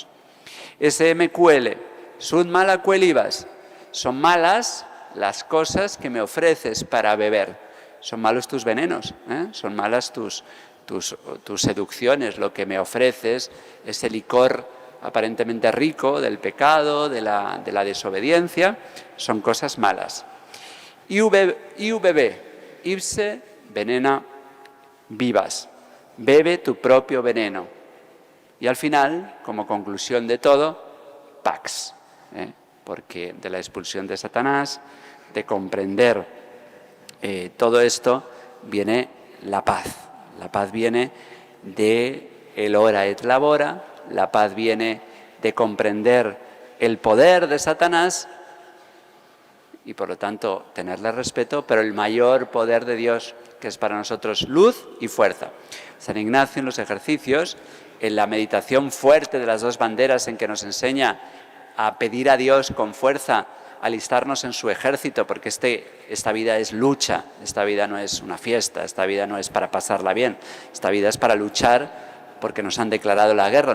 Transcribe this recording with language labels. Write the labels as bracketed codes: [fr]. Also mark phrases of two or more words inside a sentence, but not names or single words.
[es] SMQL, [la] sud mala cuelibas, [es] son malas las cosas que me ofreces para beber, son malos tus venenos, son malas tus seducciones, lo que me ofreces, ese licor aparentemente rico del pecado, de la desobediencia, son cosas malas. IVB, [la] ipse venena vivas, [es] bebe tu propio veneno. Y al final, como conclusión de todo, pax, porque de la expulsión de Satanás, de comprender todo esto, viene la paz. La paz viene de el [la] ora et labora, [es] la paz viene de comprender el poder de Satanás y por lo tanto tenerle respeto, pero el mayor poder de Dios, que es para nosotros luz y fuerza. San Ignacio en los ejercicios, en la meditación fuerte de las dos banderas en que nos enseña a pedir a Dios con fuerza, alistarnos en su ejército, porque esta vida es lucha, esta vida no es una fiesta, esta vida no es para pasarla bien, esta vida es para luchar porque nos han declarado la guerra.